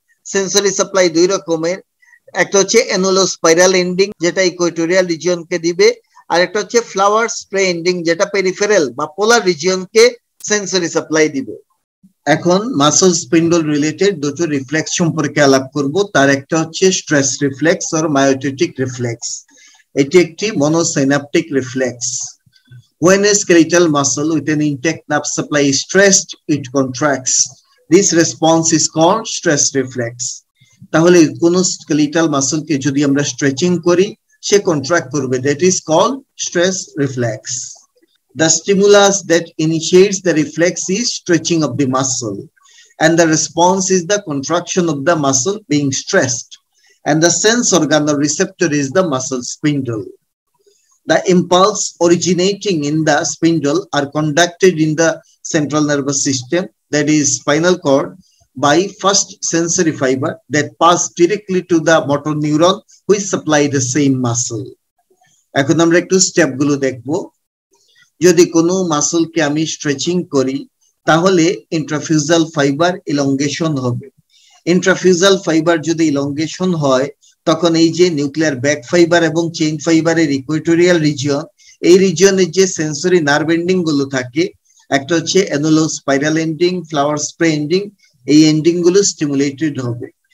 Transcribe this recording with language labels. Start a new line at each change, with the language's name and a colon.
Bangla: Sensory supply 2 রকমের, একটা হচ্ছে অ্যানুলো স্পাইরাল এন্ডিং যেটা ইকুইটোরিয়াল রিজিয়নকে দিবে, আর একটা হচ্ছে ফ্লাওয়ার স্প্রে এন্ডিং যেটা পেরিফেরাল বা পোলার রিজিয়নকে সেন্সরি সাপ্লাই দিবে। এখন মাসল স্পিন্ডল রিলেটেড 2টো রিফ্লেক্স সম্পর্কে আলাপ করব। তার একটা হচ্ছে স্ট্রেস রিফ্লেক্স অর মায়োটিক রিফ্লেক্স। এটি একটি মনোসাইনাপটিক reflex.
English: When a skeletal muscle with an intact nerve supply is stressed, it contracts. This response is called stress reflex.
Bangla: তাহলে কোন স্কেলিটাল মাসলকে যদি আমরা স্ট্রেচিং করি সে কন্ট্রাক্ট করবে।
English: That is called stress reflex. The stimulus that initiates the reflex is stretching of the muscle, and the response is the contraction of the muscle being stressed, and the sense organ or receptor is the muscle spindle. The impulse originating in the spindle are conducted in the central nervous system, that is spinal cord, by first sensory fiber that pass directly to the motor neuron which supply the same muscle.
Bangla: এখন আমরা একটু step গুলো দেখব। যদি কোনো মাসলকে আমি stretching করি তাহলে ইন্ট্রাফিউজাল ফাইবার ইলংগেশন হবে। ইন্ট্রাফিউজাল ফাইবার যদি ইলংগেশন হয় তখন এই যে নিউক্লিয়ার ব্যাক ফাইবার এবং চেইন ফাইবারের ইকুয়েটোরিয়াল রিজিয়ন, এই রিজিয়নের যে সেন্সরি নার্ভ এন্ডিং গুলো থাকে, একটা হচ্ছে annular spiral ending, flower spray ending, এই এন্ডিং গুলো স্টিমুলেটেড হবে।